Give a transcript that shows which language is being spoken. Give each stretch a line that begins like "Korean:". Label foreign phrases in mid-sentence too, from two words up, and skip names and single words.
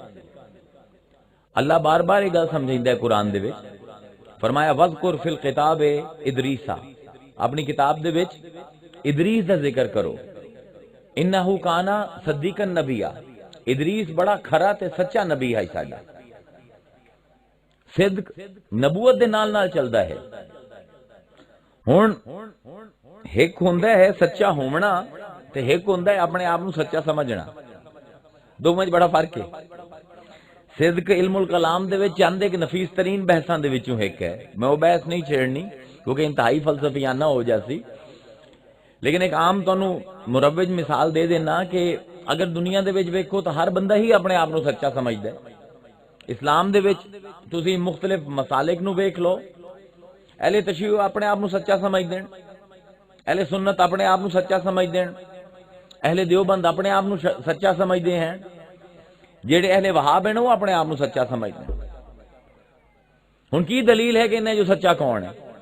Punjabi: اللہ بار بار یہ گل سمجھائندا ہے قرآن دے وچ، فرمایا
Arabic: وذکر فی الکتاب ادریسا،
Punjabi: اپنی کتاب دے وچ ادریس دا ذکر کرو،
Arabic: انہو کانا صدیقن نبیہ،
Punjabi: ادریس بڑا کھرا تے سچا نبی ہے ساڈا۔ صدق نبوت دے نال نال چلدا ہے۔ ہن ایک ہوندا ہے سچا ہونا تے ایک ہوندا ہے اپنے آپ نو سچا سمجھنا، دو وچ بڑا فرق ہے۔ صدق علم الکلام دے وچ چند ایک نفیس ترین بحثاں دے وچوں ایک ہے، میں وہ بحث نہیں چھیڑنی کیونکہ انتہائی فلسفیانہ ہو جاسی، لیکن ایک عام تانوں مروج مثال دے دینا کہ اگر دنیا دے وچ ویکھو تو ہر بندہ ہی اپنے آپ نو سچا سمجھدا ہے۔ اسلام دے وچ تسی مختلف مسالک نو ویکھ لو، اہل تشیع اپنے آپ نو سچا سمجھ دین، اہل سنت اپنے آپ نو سچا سمجھ دین، اہل دیوبند اپنے آپ نو سچا سمجھدے ہیں، جیڑے اہل وہاب ہیں وہ اپنے آپ نو سچا سمجھدے ہیں۔ ہن کی دلیل ہے کہ انہیں جو سچا کون ہے؟